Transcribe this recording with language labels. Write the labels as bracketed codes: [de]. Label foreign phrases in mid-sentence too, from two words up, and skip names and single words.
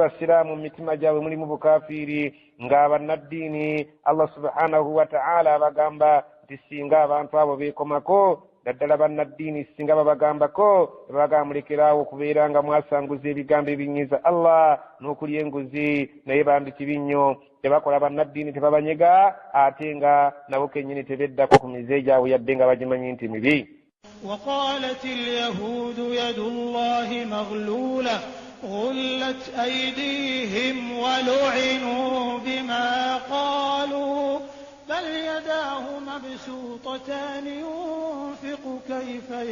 [lg] basiraamu mu mitima gyabwe mulimu bukafiiri nga bannaddiini Allah [ar] سبحانه وتعالى [lg] abagamba nti singa abantu abo beekomako daddala bannaddiini singa babagambako bagamulekerawo okubeera nga mwasanguza ebigambo ebinyiza Allah n'okulya enguzi naye bambi kibi nnyo tebakola bannaddiini tebabanyega ate nga nabo kennyini tebeddako ku mize gyabwe yadde nga bagimanyi nti mibi. [ar] وقالت اليهود يد الله مغلولة غلت أيديهم ولعنوا بما قالوا بل يداه مبسوطتان ينفق كيف